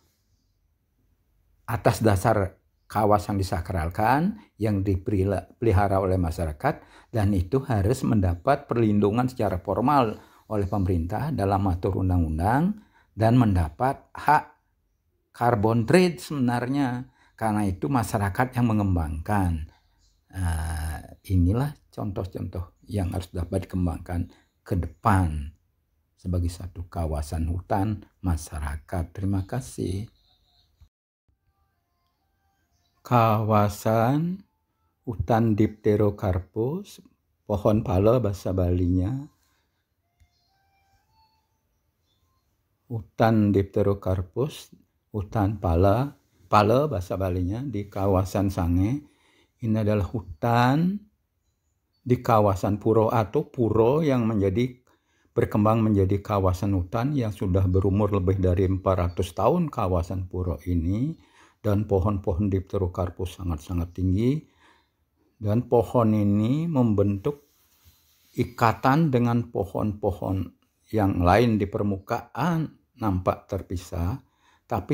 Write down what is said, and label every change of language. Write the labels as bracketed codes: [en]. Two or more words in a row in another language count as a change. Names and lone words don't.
[id] atas dasar kawasan disakralkan yang dipelihara oleh masyarakat, dan itu harus mendapat perlindungan secara formal oleh pemerintah dalam atur undang-undang, dan mendapat hak [en] carbon trade [id] sebenarnya, karena itu masyarakat yang mengembangkan. Inilah contoh-contoh yang harus dapat dikembangkan ke depan sebagai satu kawasan hutan masyarakat. Terima kasih. Kawasan hutan Dipterocarpus, pohon pala bahasa Balinya. Hutan Dipterocarpus, hutan pala bahasa Balinya, di kawasan Sange. Ini adalah hutan di kawasan pura atau puro yang berkembang menjadi kawasan hutan yang sudah berumur lebih dari 400 tahun kawasan puro ini. Dan pohon-pohon Dipterocarpus sangat-sangat tinggi, dan pohon ini membentuk ikatan dengan pohon-pohon yang lain di permukaan nampak terpisah, tapi